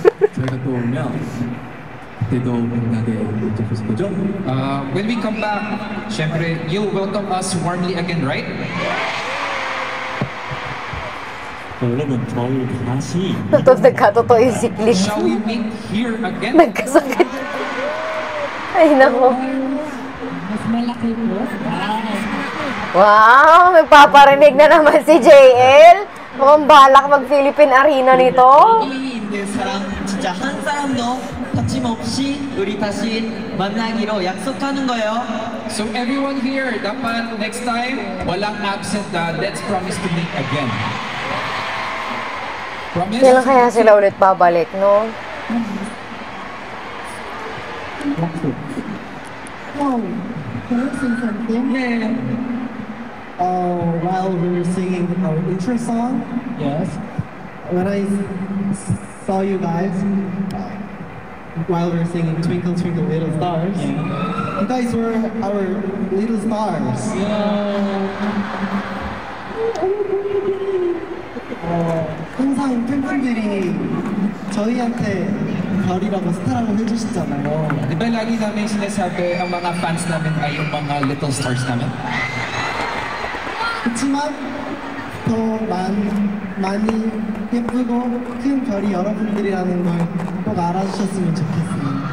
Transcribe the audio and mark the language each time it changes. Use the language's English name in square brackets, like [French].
[Korean] 저희가 또 오면 그때도 만나게 해주실 거죠? [English] When we come back, syempre, you'll welcome us warmly again, right? [Korean] 여러분 저희 다시 [Filipino] Nagkatotoo yung siklik. [English] Shall we meet here again? [Filipino] Nagkasakit. Ay, nako. Mas malaki po. Wow, nagpaparinig na naman si JL. Mukhang balak mag-Philippine Arena nito. [Korean] 여기 있는 사람 진짜 한 사람도 거침없이 우리 다시 만나기로 약속하는 거예요. [English] So everyone here, [Filipino] dapat [English] next time, [Filipino] walang absent na [English] let's promise to meet again. Promise? [Filipino] Kailan kaya sila ulit babalik, no? [English] Oh, can I say something? Yeah. While we were singing our intro song, Yes. when I saw you guys, while we were singing Twinkle Twinkle Little Stars, you guys were our little stars. [Korean] 항상 팬분들이 저희한테 별이라고 스타라고 해주시잖아요. [Filipino] Di ba lagi namin sinasabi ang mga fans namin ay yung mga [English] little stars [Filipino] namin? [Korean] 그렇지만 더 많이 예쁘고 큰 별이 여러분들이라는 걸 꼭 알아주셨으면 좋겠어요.